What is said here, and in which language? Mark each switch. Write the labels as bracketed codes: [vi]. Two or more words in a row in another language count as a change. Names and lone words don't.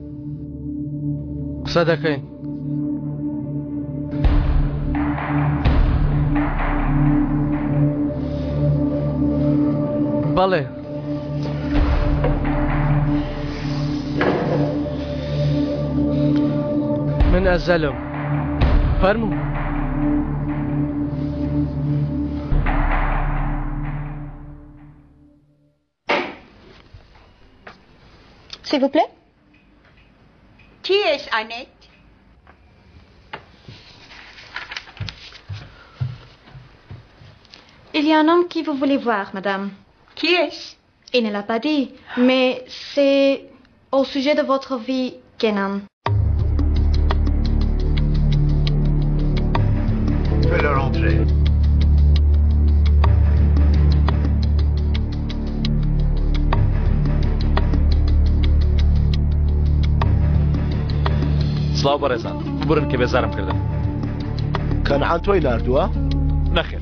[ckb] قسە دەکەین بەڵێ من ئەزەلم فەرموو [fr] S'il vous plaît. Qui est-ce, Annette? Il y a un homme qui vous voulait voir, madame. Qui est-ce? Il ne l'a pas dit, mais c'est au sujet de votre vie, Kenan. Fais-le rentrer. [ckb] سڵاو بەڕێزان برن کە بێزارم کردن کەنعان تۆی ناردووە؟ نەخێر